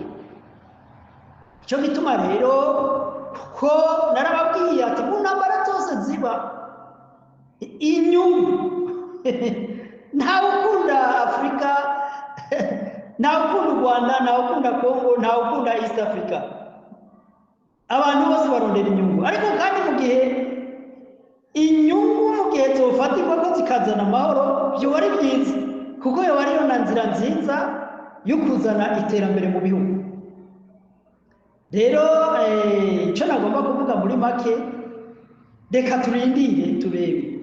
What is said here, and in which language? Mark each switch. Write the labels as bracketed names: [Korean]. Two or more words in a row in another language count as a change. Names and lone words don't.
[Rundi] Icyo gituma rero ko narababwiye ati mu ntambara zose ziba inyungu ntawe ukunda Afurika, ntawe ukunda u Rwanda, ntawe ukunda Kongo, ntawe ukunda [English] East Africa. [Rundi] Abantu bose barondera inyungu, ariko kandi mu gihe inyungu gihe zofatirwa ko zikazana amahoro byo ari byiza kuko yo ariyo na nzira nziza yo kuzana iterambere mu bihugu. Rero icyo nagomba kuvuga muri make, reka turindire turebe.